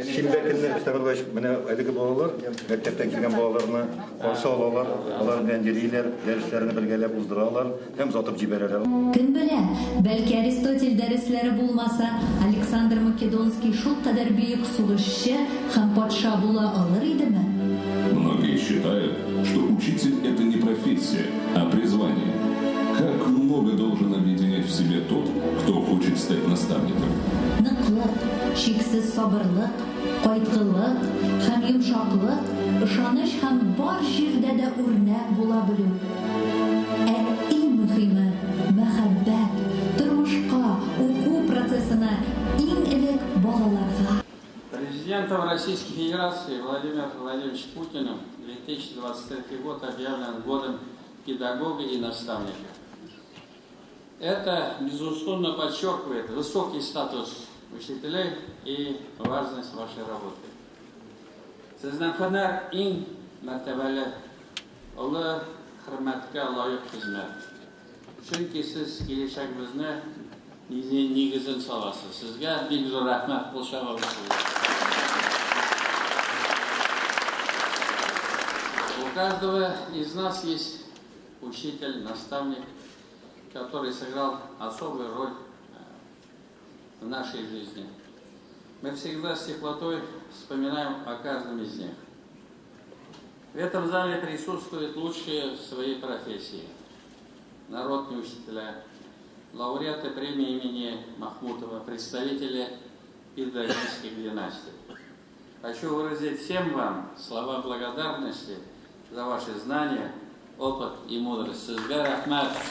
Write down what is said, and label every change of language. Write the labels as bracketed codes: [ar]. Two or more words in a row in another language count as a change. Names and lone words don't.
[tt] Шимбә көнне өстәгән менә әлеге балалар мәктәптән килгән балаларны каршы алалар, алар белән йөриләр, дәресләрне бергәләп уздыралар һәм озатып җибәрәләр. Кем белә, бәлки Аристотель дәресләре булмаса, Александр Македонский шул кадәр бөек сугышчы һәм патша була алыр идеме? [ru] Многие считают, что учитель – это не профессия, а призвание. Как много должен объединять в себе тот, кто хочет стать наставником. [tt] Ныклык, шиксез сабырлык, кайткылык һәм йомшаклык, ышаныч һәм бар җирдә дә үрнәк була белү. Ә иң мөһиме мәхәббәт, тормышка, уку процессына иң элек балаларга. [ru] Президентом Российской Федерации Владимиром Владимировичем Путиным 2023 год объявлен годом педагога и наставника. Это, безусловно, подчеркивает высокий статус учителей и важность вашей работы. [tt] Сезнең һөнәр иң мәртәбәле, олы хөрмәткә лаек хезмәт. Чөнки сез киләчәгебезне нигезен саласыз. Сезгә бик зур рәхмәт кушабыз. [ru] У каждого из нас есть учитель, наставник, который сыграл особую роль в нашей жизни. Мы всегда с теплотой вспоминаем о каждом из них. В этом зале присутствуют лучшие в своей профессии. Народные учителя, лауреаты премии имени Махмутова, представители педагогических династий. Хочу выразить всем вам слова благодарности за ваши знания, опыт и мудрость. [tt] Сезгә рәхмәт.